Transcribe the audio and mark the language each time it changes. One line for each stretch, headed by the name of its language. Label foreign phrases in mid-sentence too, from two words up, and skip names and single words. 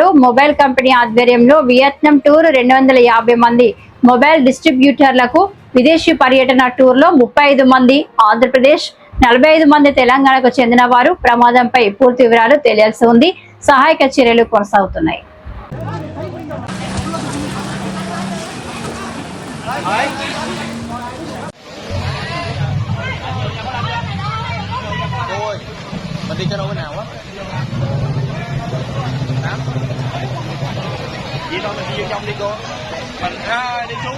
Telugu: మొబైల్ కంపెనీ ఆధ్వర్యంలో వియత్నాం టూర్ 250 మంది మొబైల్ డిస్ట్రిబ్యూటర్లకు విదేశీ పర్యటన టూర్ లో 35 మంది ఆంధ్రప్రదేశ్, 45 మంది తెలంగాణకు చెందిన వారు. ప్రమాదంపై పూర్తి వివరాలు తెలియాల్సి ఉంది. సహాయక చర్యలు కొనసాగుతున్నాయి.
Vietnamese: Mình đi cho đâu cái nào á? Hả? Vậy thôi mình đi vô trong đi cô.